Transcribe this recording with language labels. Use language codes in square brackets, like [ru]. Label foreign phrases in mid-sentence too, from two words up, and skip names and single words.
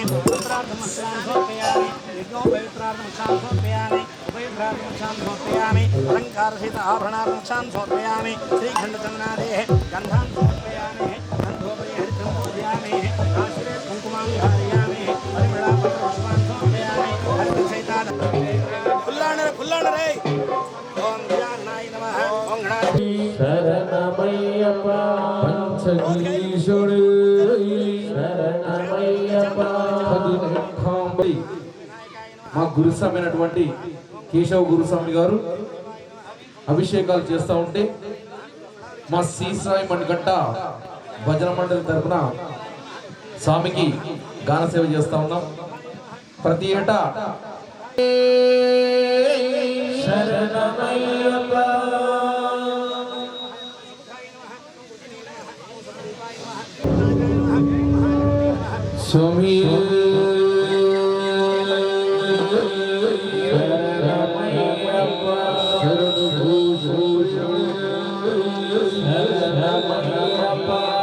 [sa] मंत्रार्थं समर्पयामि यज्ञोपवित्रार्थं समर्पयामि उपवित्रार्थं समर्पयामि अलंकारसहित आभरणार्थं समर्पयामि श्रीखण्डचन्दनादेः गन्धान् समर्पयामि गन्धोपरि हरिद्रं पूजयामि आश्रे कुङ्कुमां धारयामि परिमळापत्रपुष्पान् समर्पयामि हरिद्रसहिताद फुल्लाणरे ओम ज्ञानाय नमः ओम गणाय [te] శరణమయ్యప్ప పంచగిరీశుడే శరణమయ్యప్ప పదినెట్టాంబై మా గురుస్వామైనటువంటి కేశవ గురుస్వామి గారు అభిషేకాలు చేస్తూ ఉంటే మా శ్రీసాయి మణికంఠ భజన మండలి తరపున స్వామికి గాన సేవ చేస్తూ ఉన్నాం ప్రతి ఏటా శరణమయ్యప్పా స్వామి శరణమయ్యప్పా శరణమయ్యప్పా